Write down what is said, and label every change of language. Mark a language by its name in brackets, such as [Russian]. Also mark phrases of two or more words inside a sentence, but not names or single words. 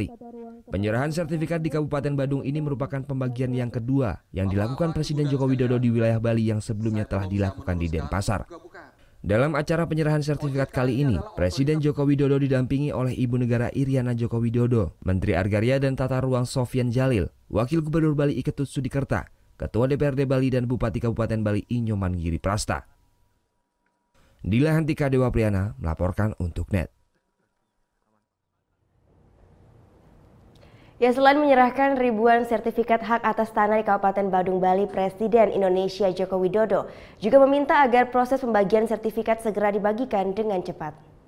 [Indonesian] Penyerahan sertifikat di Kabupaten Badung ini merupakan pembagian yang kedua yang dilakukan Presiden Joko Widodo di wilayah Bali yang sebelumnya telah dilakukan di Denpasar. Dalam acara penyerahan sertifikat kali ini, Presiden Joko Widodo didampingi oleh Ibu Negara Iriana Joko Widodo, Menteri Agraria dan Tata Ruang Sofyan Jalil, Wakil Gubernur Bali Iketut Sudikerta, Ketua DPRD Bali dan Bupati Kabupaten Bali Inyoman Giri Prasta. Dila Hantika Dewa Priana melaporkan untuk NET. Ya, selain menyerahkan ribuan sertifikat hak atas tanah di Kabupaten Badung, Bali, Presiden Indonesia Joko Widodo juga meminta agar proses pembagian sertifikat segera dibagikan dengan cepat.